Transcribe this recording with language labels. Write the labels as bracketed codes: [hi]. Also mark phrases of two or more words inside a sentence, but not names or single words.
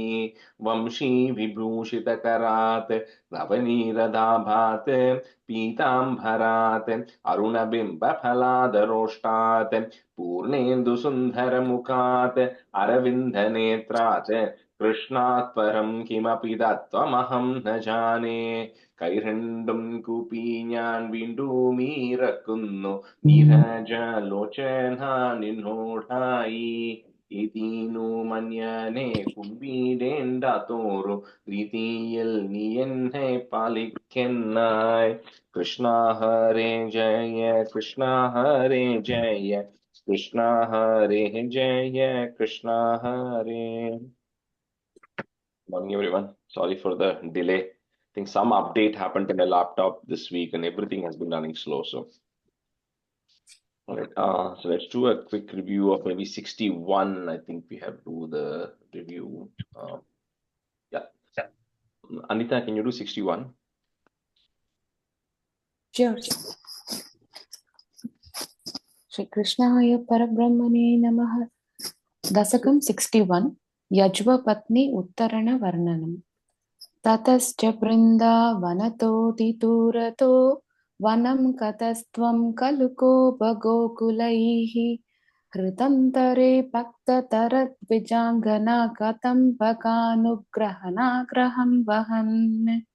[sa] वंशी विभूषितकरात् नवनीरदाभात् पीताम्बरात् अरुणबिम्बफलादरोष्टात् पूर्णेन्दुसुन्दरमुखात् अरविन्दनेत्रात् कृष्णात् परं किमपि तत्त्वमहं न जाने. [ml] കൈരണ്ടും കൂപ്പി ഞാൻ വീണ്ടും ഇറക്കുന്നു നീരജലോചന നിന്നോടായി. ഇതിനു മന്യനെ കുമ്പിടേണ്ട തോറും പ്രീതിയിൽ നീ എന്നെ പാലിക്കെന്നായി. കൃഷ്ണ ഹരേ ജയ കൃഷ്ണ ഹരേ ജയ കൃഷ്ണ ഹരേ ജയ കൃഷ്ണ ഹരേ. [en] Morning everyone. Sorry for the delay. I think some update happened to my laptop this week and everything has been running slow. So, all right. So let's do a quick review of maybe 61. I think we have to do the review. Yeah. Anita, can you do 61? Sure. [sa] श्री कृष्णाय परब्रह्मणे नमः. Dasakam 61. Yajva Patni Uttarana Varnanam. ततश्च बृन्दावनतोऽतिदूरतो वनं कतस्त्वं खलु गोपगोकुलैः हृदन्तरे भक्ततरद्विजाङ्गना कदम्बकानुग्रहणाग्रहं वहन्